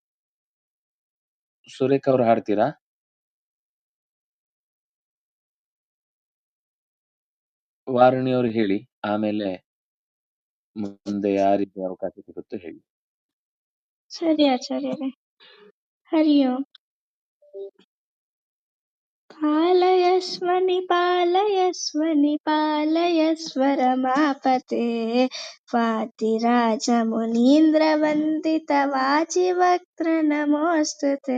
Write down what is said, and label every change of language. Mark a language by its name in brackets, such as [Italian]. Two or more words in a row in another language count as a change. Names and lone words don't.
[Kannada] ಸುರೇಖ್ ಅವ್ರು ಹಾಡ್ತೀರಾ? ವಾರಣಿ ಅವ್ರು ಹೇಳಿ, ಆಮೇಲೆ ಮುಂದೆ ಯಾರಿಗೆ ಅವಕಾಶ ಸಿಗುತ್ತೋ ಹೇಳಿ. ಸರಿ ಆಚಾರ್ಯರೇ. [Sanskrit] ಹರಿ ಓಂ. ಪಾಲಯಸ್ವನಿ ಪಾಲಯಸ್ವ ರಮಾಪತೆ ವಾದಿರಾಜ ಮುನೀಂದ್ರ ವಂದಿತ ವಾಜಿವಕ್ತ್ರ ನಮೋಸ್ತುತೆ.